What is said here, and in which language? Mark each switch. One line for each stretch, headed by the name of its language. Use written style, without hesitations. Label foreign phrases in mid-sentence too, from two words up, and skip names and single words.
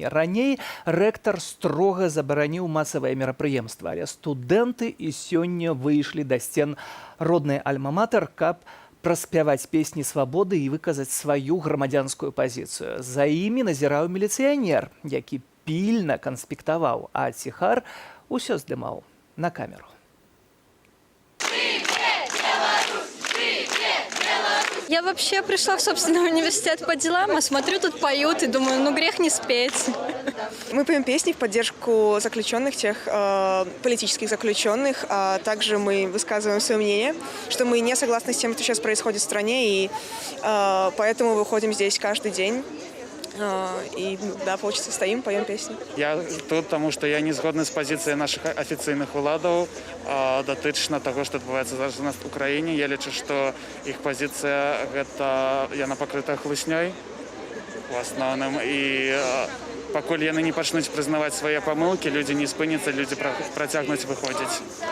Belarusian: Раней рэктар строга забараніў масавыя мерапрыемствы, але студэнты і сёння выйшлі да сцен роднай альма-матэр, каб праспяваць песні свабоды і выказаць сваю грамадзянскую пазіцыю. За імі назіраў міліцыянер, які пільна канспектаваў, а ціхар усё здымаў на камеру.
Russian: Я вообще пришла в собственный университет по делам, а смотрю, тут поют, и думаю, грех не спеть. Мы поем песни в поддержку заключенных, тех политических заключенных, а также мы высказываем свое мнение, что мы не согласны с тем, что сейчас происходит в стране, и поэтому выходим здесь каждый день. И да, получится, стоим, поем песни.
Belarusian: Я тут,
Russian: потому что
Belarusian: я не згодны з пазіцыяй наших афіцыйных уладаў датычна таго, што адбываецца зараз у нас в Украіне. Я лічу, што іх пазіцыя гэта яна пакрыта хлуснёй у асноўным, і пакуль яны не пачнуць прызнаваць свае памылкі, людзі не спыняцца, людзі працягнуць выходзіць.